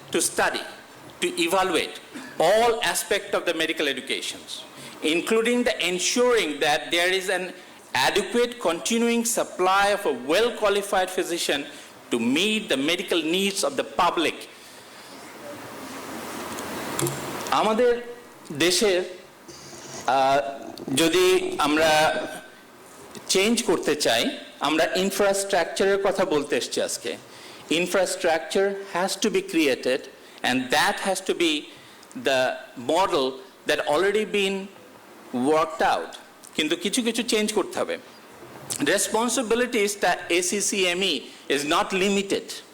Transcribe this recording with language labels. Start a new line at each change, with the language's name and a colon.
English: To study, to evaluate all aspects of the medical educations, including the ensuring that there is an adequate continuing supply of a well-qualified physician to meet the medical needs of the public.
Bangla: আমাদের দেশের যদি আমরা change করতে চাই, আমরা ইনফ্রাস্ট্রাকচারের কথা বলতে এসেছি আজকে।
English: Infrastructure has to be created, and that has to be the model that already been worked out.
Bangla: কিন্তু কিছু কিছু চেঞ্জ করতে হবে।
English: Responsibilities that ACCME is not limited.